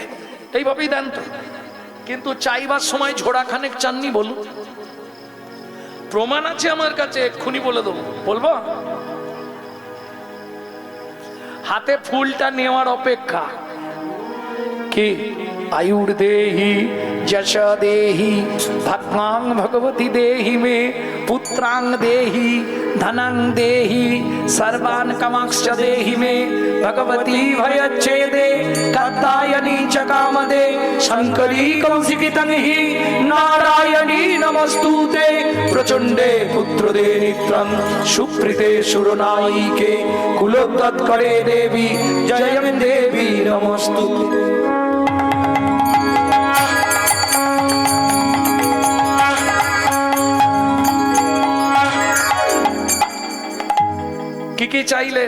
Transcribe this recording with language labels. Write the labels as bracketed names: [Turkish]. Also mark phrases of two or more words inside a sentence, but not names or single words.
[Bangla] এইভাবেই দেন তো। কিন্তু চাইবার সময় ঝোড়াখানেক চাননি? বলুন, প্রমাণ আছে আমার কাছে, এক্ষুনি বলে দেবো। বলবো? হাতে ফুলটা নেওয়ার অপেক্ষা কি? [Sanskrit] आयुर देहि यश देहि भक्तांग भगवती देहि मे पुत्रांग देहि धनंग देहि सर्वान् कामांश्च देहि मे भगवती भयच्छेदे कात्यायनी च কামদে শঙ্করী কৌশিকিতং হি নারায়ণী নমস্তুতে প্রচণ্ডে পুত্রদে নিত্যং সুপ্রীতে সুরনায়িকে কুলোদ্গৎকরে দেবী জয়ং দেবী নমস্তুতে। [Bangla] কি কি চাইলেন?